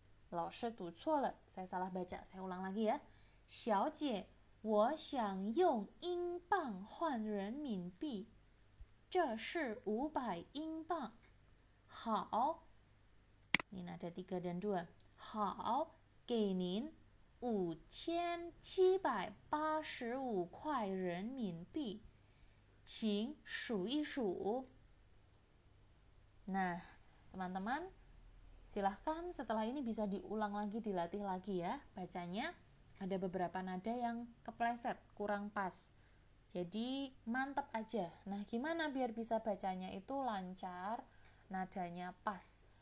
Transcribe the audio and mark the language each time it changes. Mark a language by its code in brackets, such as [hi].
[zh] 老师读错了， [id] saya salah baca, saya ulang lagi ya. [zh] 小姐，我想用英镑换人民币，这是500英镑。 [id] 好，ini ada 3 dan 2。 [zh] 好，给您5785块人民币，请数一数。 [id] Nah, teman-teman, silahkan setelah ini bisa diulang lagi, dilatih lagi ya bacanya. Ada beberapa nada yang kepleset, kurang pas. Jadi mantap aja. Nah, gimana biar bisa bacanya itu lancar, nadanya pas?